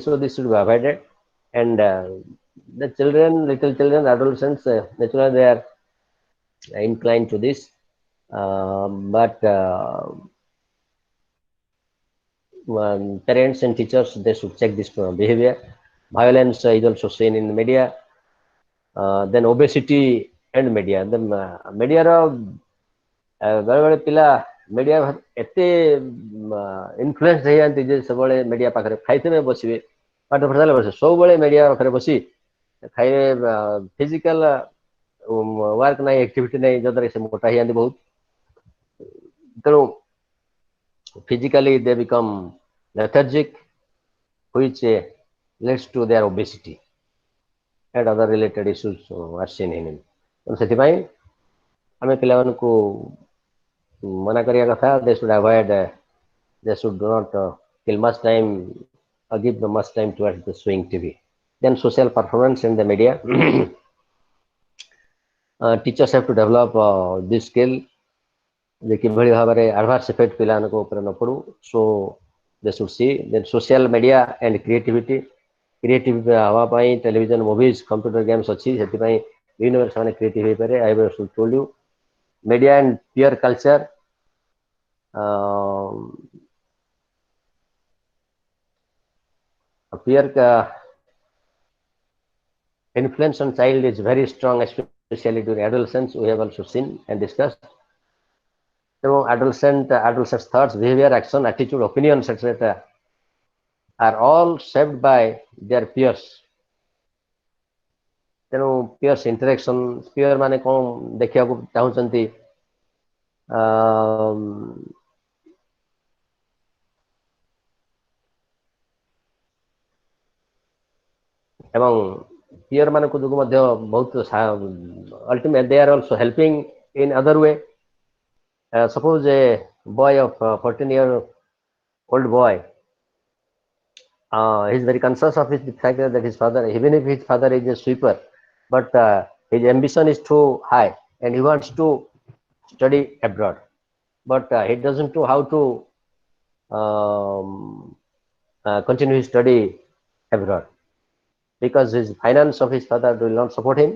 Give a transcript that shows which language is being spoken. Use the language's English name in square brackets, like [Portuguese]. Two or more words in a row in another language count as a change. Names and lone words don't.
[English] So this should be avoided. And the children, little children, adolescents, naturally they are inclined to this. But parents and teachers, they should check this behavior. Violence is also seen in the media. Then obesity and media. The media [Odia] ବେଳେ ବେଳେ ପିଲା ମିଡ଼ିଆ ଏତେ ଇନଫ୍ଲୁଏନ୍ସ ହେଇଯାନ୍ତି ଯେ ସବୁବେଳେ ମିଡ଼ିଆ ପାଖରେ ଖାଇଥିବେ ବସିବେ, ପାଠ ପଢ଼ିଲା ବସିବେ, ସବୁବେଳେ ମିଡ଼ିଆ ପାଖରେ ବସି ଖାଇବେ, [English] physical work [Odia] ନାହିଁ, ଆକ୍ଟିଭିଟି ନାହିଁ, ଯଦ୍ୱାରା ସେ ମୋଟା ହେଇଯାନ୍ତି ବହୁତ। [English] ତେଣୁ physically they become lethargic, which leads to their obesity and other related issues are seen in him. [Odia] ସେଥିପାଇଁ ଆମେ ପିଲାମାନଙ୍କୁ ମନା କରିବା କଥା, [English] they should avoid, they should not kill much time or give much time towards the showing TV. Then social performance in the media. Teachers have to develop this skill [Odia] ଯେ କିଭଳି ଭାବରେ [English] adverse effect [Odia] ପିଲାମାନଙ୍କ ଉପରେ ନ ପଡୁ। [English] So they should see then social media and creativity. [Odia] କ୍ରିଏଟିଭ ହେବା ପାଇଁ [English] television, movies, computer games [Odia] ଅଛି, ସେଥିପାଇଁ ବିଭିନ୍ନ ଭାବରେ ସେମାନେ କ୍ରିଏଟିଭ ହେଇପାରେ। [English] I will told you media and peer culture. Peer influence on child is very strong, especially during adolescence. We have also seen and discussed. So adolescent thoughts, behavior, action, attitude, opinions, etc. are all shaped by their peers. [Odia] ତେଣୁ [English] peers interaction, [Odia] ପିୟର ମାନେ କଣ ଦେଖିବାକୁ ଚାହୁଁଛନ୍ତି, ଏବଂ ପିୟର ମାନଙ୍କ ଯୋଗୁଁ ମଧ୍ୟ ବହୁତ [English] ultimately they are also helping in other way. Suppose a boy of 14-year-old boy, he is very conscious of the fact that his father, even if his father is a sweeper, but his ambition is too high and he wants to study abroad, but he doesn't know how to continue his study abroad because his finance of his father will not support him.